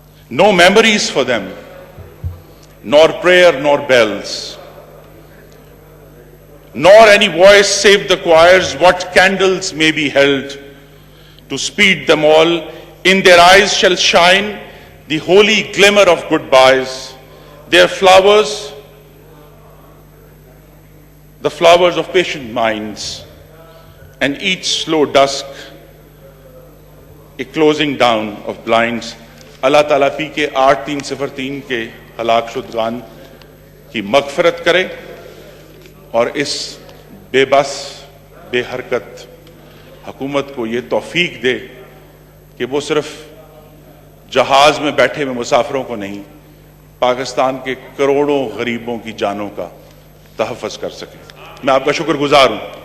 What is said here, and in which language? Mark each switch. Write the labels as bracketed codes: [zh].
[en] no memories for them, nor prayer nor bells, nor any voice save the choirs, what candles may be held to speed them all. In their eyes shall shine the holy glimmer of goodbyes, their flowers, the flowers of patient minds, and each slow dusk, a closing down of blinds. [ur] اللہ تعالیٰ پی کے 8303 کے ہلاک شدگان کی مغفرت کرے اور اس بے بس بے حرکت حکومت کو یہ توفیق دے کہ وہ صرف جہاز میں بیٹھے ہوئے مسافروں کو نہیں، پاکستان کے کروڑوں غریبوں کی جانوں کا تحفظ کر سکے۔ میں آپ کا شکر گزار ہوں۔